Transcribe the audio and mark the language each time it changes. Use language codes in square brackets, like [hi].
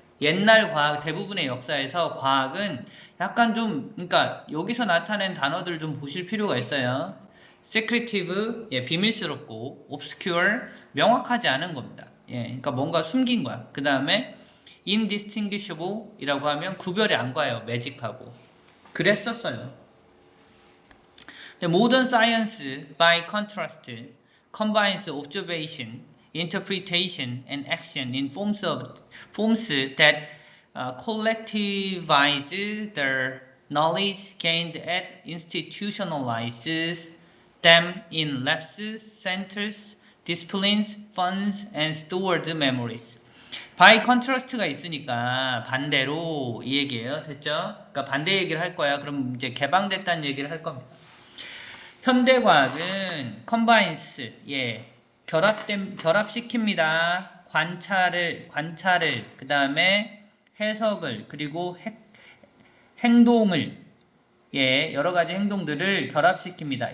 [ko] 옛날 과학 대부분의 역사에서 과학은 약간 좀 그러니까 여기서 나타낸 단어들 좀 보실 필요가 있어요. secretive 비밀스럽고 obscure 명확하지 않은 겁니다. 그러니까 뭔가 숨긴 거야. 그 다음에 indistinguishable 이라고 하면 구별이 안 가요. 매직하고. 그랬었어요. [en] Modern science, by contrast, combines observation, interpretation, and action in forms that collectivize the knowledge gained and institutionalizes them in labs, centers, disciplines, funds, and stored memories. by contrast [ko] 가 있으니까 반대로 이 얘기예요. 됐죠? 그러니까 반대 얘기를 할 거야. 그럼 이제 개방됐다는 얘기를 할 겁니다. 현대과학은 combines, 결합시킵니다. 관찰을, 그 다음에 해석을, 그리고 행동을, 여러 가지 행동들을 결합시킵니다.